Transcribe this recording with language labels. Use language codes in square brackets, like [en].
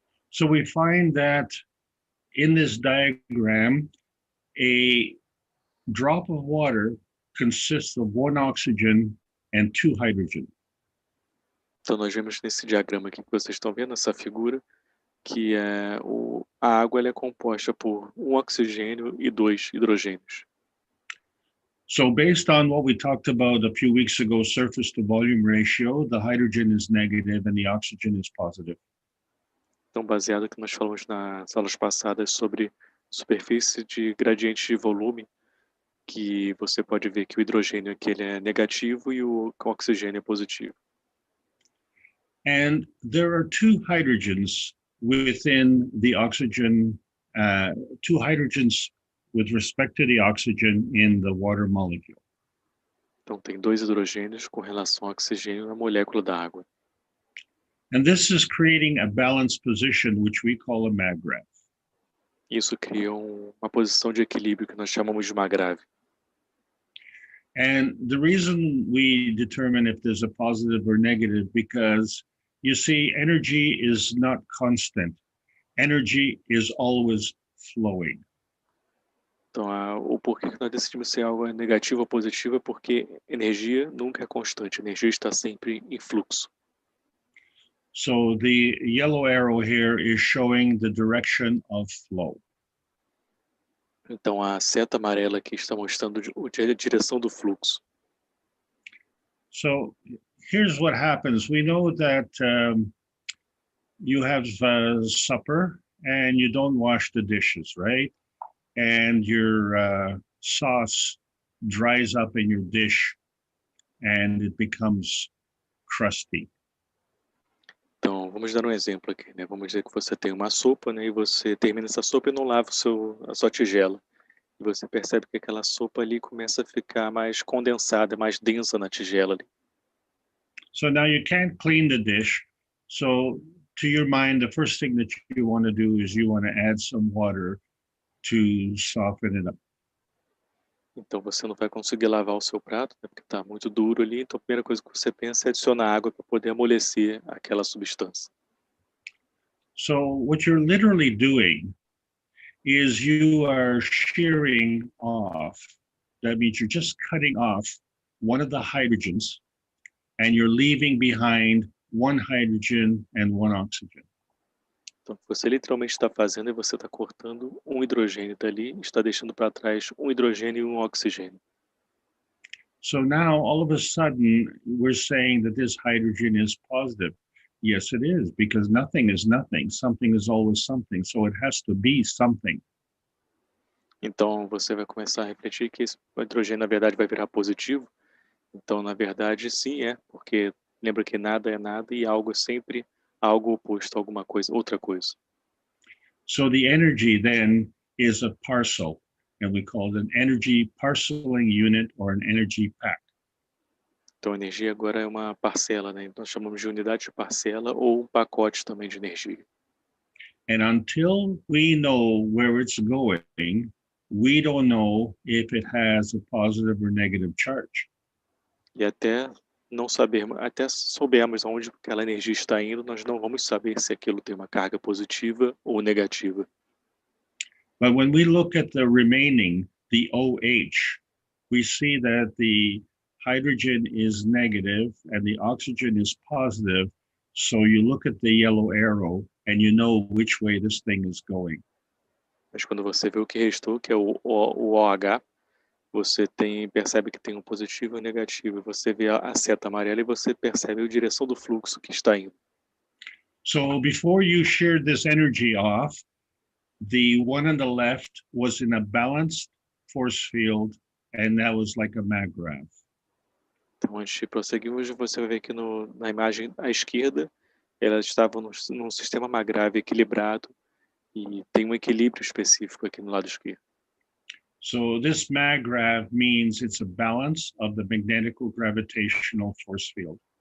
[en] So we find that in this diagram, a drop of water consists of 1 oxygen and 2 hydrogen. [pt] Então, nós vemos nesse diagrama aqui que vocês estão vendo, essa figura, que a água ela é composta por 1 oxigênio e 2 hidrogênios. [en] So based on what we talked about a few weeks ago, surface to volume ratio, the hydrogen is negative and the oxygen is positive. [pt] Então, baseado no que nós falamos nas aulas passadas sobre superfície de gradiente de volume, que você pode ver que o hidrogênio aqui ele é negativo e o oxigênio é positivo. [en] And there are 2 hydrogens within the oxygen, 2 hydrogens with respect to the oxygen in the water molecule. [pt] Então, tem 2 hidrogênios com relação ao oxigênio na molécula da água. [en] And this is creating a balanced position, which we call a maggrav. [pt] Isso cria uma posição de equilíbrio que nós chamamos de magrave. [en] And the reason we determine if there's a positive or negative, because you see, energy is not constant. Energy is always flowing. [pt] Então, o porquê que nós decidimos se algo é negativo ou positivo é porque energia nunca é constante, energia está sempre em fluxo. [en] So the yellow arrow here is showing the direction of flow. [pt] Então, a seta amarela aqui está mostrando a direção do fluxo. [en] So here's what happens. We know that you have supper and you don't wash the dishes, right? And your sauce dries up in your dish and it becomes crusty. [pt] Então, vamos dar um exemplo aqui, né? Vamos dizer que você tem uma sopa, né? E você termina essa sopa e não lava a sua tigela. E você percebe que aquela sopa ali começa a ficar mais condensada, mais densa na tigela ali. [en] So now you can't clean the dish. So to your mind, the first thing that you want to do is you want to add some water to soften it up. [pt] Então você não vai conseguir lavar o seu prato, né, porque está muito duro ali. Então a primeira coisa que você pensa é adicionar água para poder amolecer aquela substância. [en] So what you're literally doing is you are shearing off. That means you're just cutting off one of the hydrogens and you're leaving behind one hydrogen and one oxygen. [pt] Então, o que você literalmente está fazendo é você está cortando um hidrogênio dali e está deixando para trás um hidrogênio e um oxigênio. [en] So now, all of a sudden, we're saying that this hydrogen is positive. Yes, it is, because nothing is nothing. Something is always something. So it has to be something. [pt] Então, você vai começar a refletir que esse hidrogênio, na verdade, vai virar positivo. Então, na verdade, sim, é, porque lembra que nada é nada e algo é sempre algo oposto a alguma coisa, outra coisa. [en] So the energy then is a parcel, and we call it an energy parceling unit or an energy pack. [pt] Então, a energia agora é uma parcela, né? Nós chamamos de unidade de parcela ou um pacote também de energia. [en] And until we know where it's going, we don't know if it has a positive or negative charge. [pt] E até não sabermos, até soubermos aonde aquela energia está indo, nós não vamos saber se aquilo tem uma carga positiva ou negativa. [en] But when we look at the remaining, the OH, we see that the hydrogen is negative and the oxygen is positive. So you look at the yellow arrow and you know which way this thing is going. [pt] Mas quando você vê o que restou, que é o OH, você percebe que tem um positivo e um negativo. Você vê a seta amarela e você percebe a direção do fluxo que está indo. [en] So before you sheared this energy off, the one on the left was in a balanced force field, and that was like a maggraph. [pt] Então, antes de prosseguirmos, você vai ver que na imagem à esquerda, elas estavam num sistema magrável equilibrado e tem um equilíbrio específico aqui no lado esquerdo. [en] So this maggrav means it's a balance of the magnetical gravitational force field.